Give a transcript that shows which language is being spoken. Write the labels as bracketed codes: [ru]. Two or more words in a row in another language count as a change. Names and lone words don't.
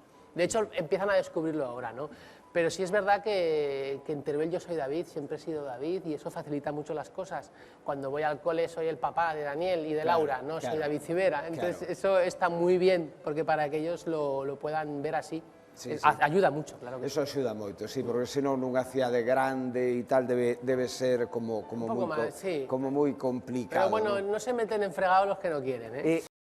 [es] De hecho empiezan a descubrirlo ahora, ¿no? Pero sí es verdad que en Teruel yo soy David, siempre he sido David y eso facilita mucho las cosas. Cuando voy al cole soy el papá de Daniel y de Laura, no soy David Civera. Entonces eso está muy bien porque para que ellos lo puedan ver así. Sí, sí. Ayuda mucho, claro que [gl] Eso axuda moito, sí, porque senón nunha cidade grande e tal debe ser como [es] poco [gl] moi máis, sí. como moi [es] Pero [gl] complicado. [es] bueno, ¿no? no se meten en fregados los que no quieren, ¿eh?